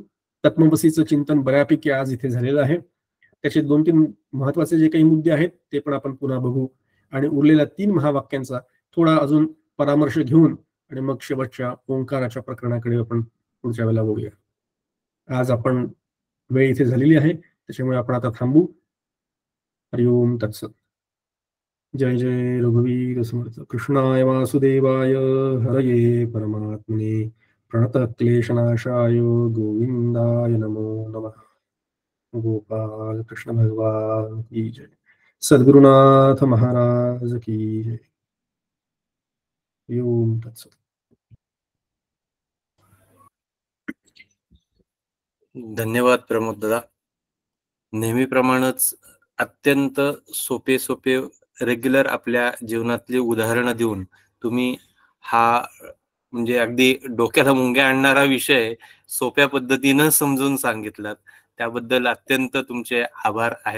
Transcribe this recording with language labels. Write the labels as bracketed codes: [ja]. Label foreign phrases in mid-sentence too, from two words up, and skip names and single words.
[mr] तत्मवसीचं चिंतन बऱ्यापैकी आज इथे झालेलं आहे. त्याचे 2-3 महत्वाचे जे काही मुद्दे आहेत ते पण आपण पुन्हा बघू आणि उरलेल्या 3 महावाक्यांचा थोडा अजून परामर्श घेऊन आणि मग शेवटच्या ओंकाराच्या प्रकरणाकडे आपण पुढच्या वेळेला बघूया. आज आपण वेळ इथे झालेली आहे, त्याच्यामुळे आपण आता थांबू. हरिओम तत्सत. जय जय रघुवीर समर्थ. [sa] कृष्णाय वासुदेवाय हरये परमात्मने प्रणत क्लेशनाशाय गोविंदाय नमो नमः. [hi] गोपाल कृष्ण भगवान की जय. सद्गुरुनाथ महाराज की जय. [sa] ओम तत्सत. [mr] धन्यवाद प्रमोद दादा. नेहमीप्रमाणेच अत्यंत सोपे सोपे रेग्युलर आपल्या जीवनातली उदाहरणं देऊन तुम्ही हा म्हणजे अगदी डोक्याला मुंग्या आणणारा विषय सोप्या पद्धतीनं समजून सांगितलात, त्याबद्दल अत्यंत तुमचे आभार आहेत.